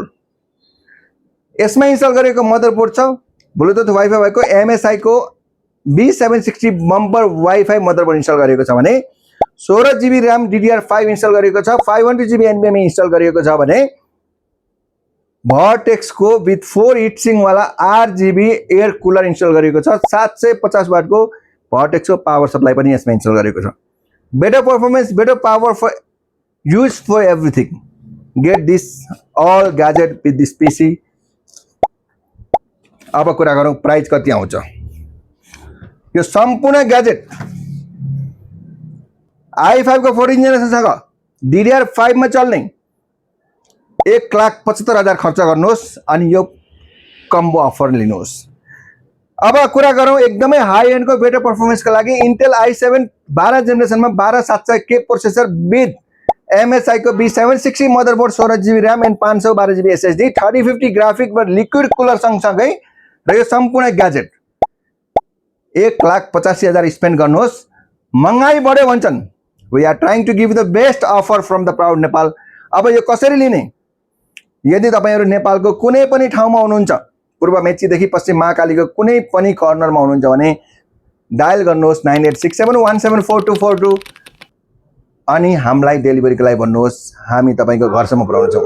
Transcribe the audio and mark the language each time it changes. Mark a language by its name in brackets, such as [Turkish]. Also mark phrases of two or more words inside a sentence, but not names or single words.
[Nepali] यसमा इन्स्टल गरेको मदरबोर्ड छ ब्लुटुथ वाइफाई भएको MSI को B760 बम्पर वाइफाई मदरबोर्ड इन्स्टल गरेको छ भने 16GB RAM DDR5 इन्स्टल गरेको छ, 512GB NVMe इन्स्टल गरेको छ भने Vertex को [English] with 4 heat sink [Nepali] वाला [English] RGB air cooler [Nepali] इन्स्टल गरेको छ, 750 वाट को Vertex को [English] power supply [Nepali] पनि यसमा इन्स्टल गरेको छ। [English] Better performance, better power for use for everything. Get this all gadget with this PC. [Nepali] अब कुरा गरौं प्राइस कति आउँछ। यो सम्पूर्ण ग्याजेट i5 को 14 जेनेरेसन सँग DDR5 मा चल्ने 1,75,000 खर्च गर्नुहोस् अनि यो [English] combo offer [Nepali] लिनुहोस्। अब कुरा गरौं एकदमै [English] high end [Nepali] को [English] better performance [Nepali] को लागि Intel i7 12 जेनेरेसन मा 12700K [English] processor with [Nepali] MSI को B760 मदरबोर्ड [English] 16GB RAM and 512GB SSD [Nepali] 3050 ग्राफिक व [English] liquid cooler [Nepali] सँगसँगै र यो सम्पूर्ण ग्याजेट 1,85,000 स्पेन्ड गर्नुहोस्। महँगाई बढ्यो भन्छन्, [English] We are trying to give the best offer from the proud Nepal. [Nepali] अब यो कसरी लिने? यदि तपाईहरु नेपालको कुनै पनि ठाउँमा हुनुहुन्छ, पूर्व मेचीदेखि पश्चिम महाकालीको कुनै पनि कर्नरमा हुनुहुन्छ भने डायल गर्नुहोस् 9867174242 अनि हामीलाई डेलिभरीको लागि भन्नुहोस्, हामी तपाईको घरसम्म पुर्याउँछौं।